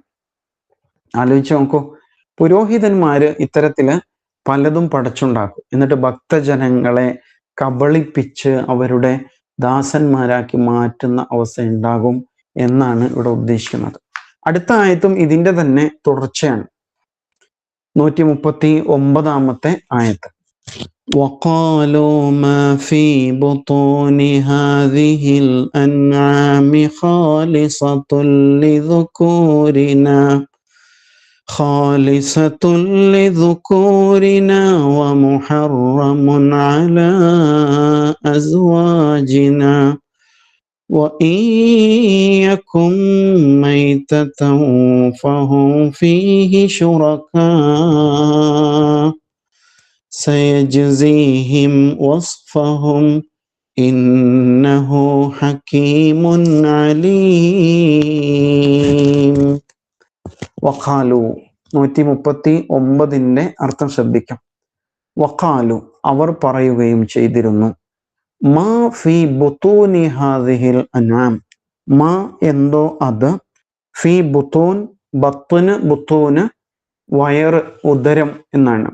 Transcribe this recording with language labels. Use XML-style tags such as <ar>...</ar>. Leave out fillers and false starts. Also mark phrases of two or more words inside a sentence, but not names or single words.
<ml>ആലോചിച്ച് നോക്കൂ, പുരോഹിതന്മാര് ഇത്തരത്തില് പലതും പടച്ചുണ്ടാക്കും, എന്നിട്ട് ഭക്തജനങ്ങളെ കബളിപ്പിച്ച് അവരുടെ ദാസന്മാരാക്കി മാറ്റുന്ന അവസ്ഥ ഉണ്ടാകും എന്നാണ് ഇവിടെ ഉദ്ദേശിക്കുന്നത്. അടുത്ത ആയത്തും ഇതിന്റെ തന്നെ തുടർച്ചയാണ്. 139 ആയത്ത്.</ml> <ar>وقالوا ما في بطون هذه الأنعام خالصة لذكورنا ومحرم على أزواجنا وإن يكن ميتة فهم فيه شركاء سيجزيهم وصفهم إنه حكيم عليم.</ar> <ml>വഖാലു 139 അർത്ഥം ശ്രദ്ധിക്കാം. വഖാലു അവർ പറയുകയും ചെയ്തിരുന്നു.</ml> <ar>ما في بطون هذه الأنعام,</ar> <ml>മാ എന്തോ അത്,</ml> <ar>في بطون, بطن بطون</ar> <ml>വയറ് ഉദരം എന്നാണ്.</ml>